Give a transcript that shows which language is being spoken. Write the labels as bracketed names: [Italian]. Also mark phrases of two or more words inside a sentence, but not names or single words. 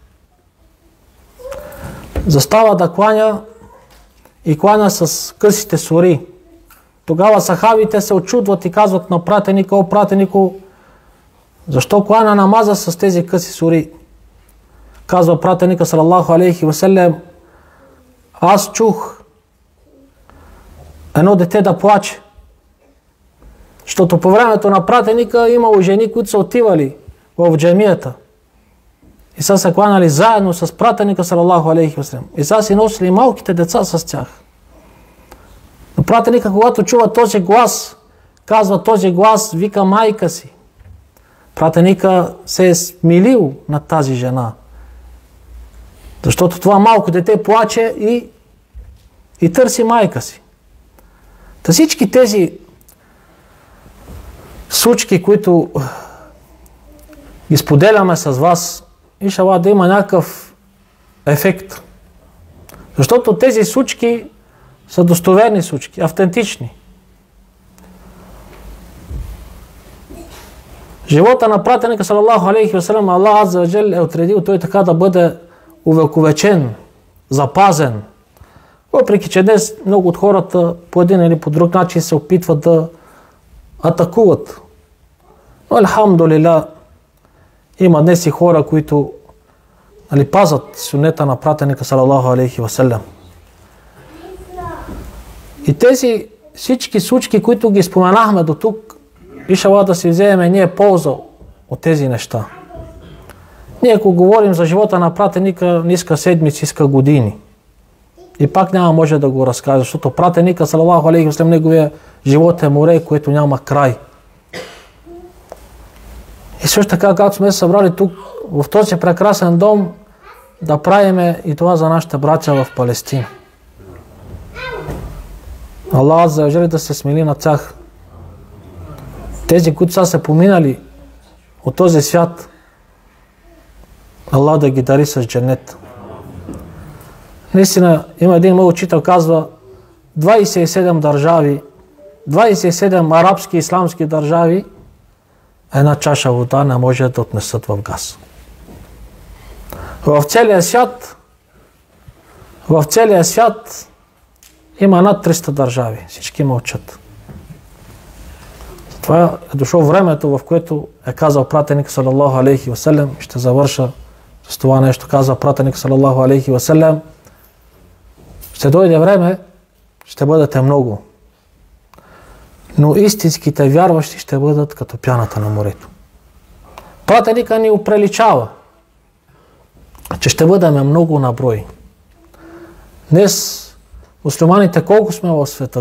[Bulgarian] Застава да кланя и кланя с късите сури. Тогава сахабите се очудват и казват на пратеника: о пратенико, защо кланя намаза с тези къси сури? Казва пратеника [Arabic] صلى الله عليه وسلم: [Bulgarian] аз чух едно дете да плаче. Защото по времето на пратеника имало жени, които са отивали в джамията и са се кланяли заедно с пратеника [Arabic] صلى الله عليه وسلم. [Bulgarian] И са си носили малките деца с тях. Но пратеника, когато чува този глас, казва: този глас вика майка си. Пратеника се е смилил над тази жена. Защото това малко дете плаче и търси майка си. Та всички тези случки, които ги споделяме с вас, иншаллах да има някакъв ефект. Защото тези случки са достоверни случки, автентични. Живота на пратеника [Arabic] صلى الله عليه وسلم, الله عز وجل [Bulgarian] е отредил той така да бъде увековечен, запазен. Въпреки че днес много от хората по един или по друг начин се опитват да атакуват. Но алхамдулилlah, има днес и хора, които пазят сунета на пратеника [Arabic] صلى الله عليه وسلم. [Bulgarian] И тези всички случки, които ги споменахме до тук, иншаллах да си вземем ние полза от тези неща. Ние ако говорим за живота на пратеника, не иска седмици, иска години. И пак няма може да го разкаже, защото пратеника [Arabic] صلى الله عليه وسلم, [Bulgarian] неговия живот е море, което няма край. И също така, както сме се събрали тук, в този прекрасен дом, да правиме и това за нашите братя в Палестина. [Arabic] الله عز وجل [Bulgarian] да се смили на тях. Тези, които са се поминали от този свят, Аллах да ги дари с дженет. Наистина, има един мой учител, казва, 27 държави, 27 арабски и исламски държави, една чаша вода не може да отнесат в газ. В целия свят има над 300 държави. Всички мълчат. Това е дошло времето, в което е казал пратеник [Arabic] صلى الله عليه وسلم. [Bulgarian] Ще завърша с това нещо. Каза пратеник [Arabic] صلى الله عليه وسلم. [Bulgarian] Ще дойде време, ще бъдете много. Но истинските вярващи ще бъдат като пяната на морето. Пратеника ни оприличава, че ще бъдем много на брой. Днес мюсюлманите колко сме в света?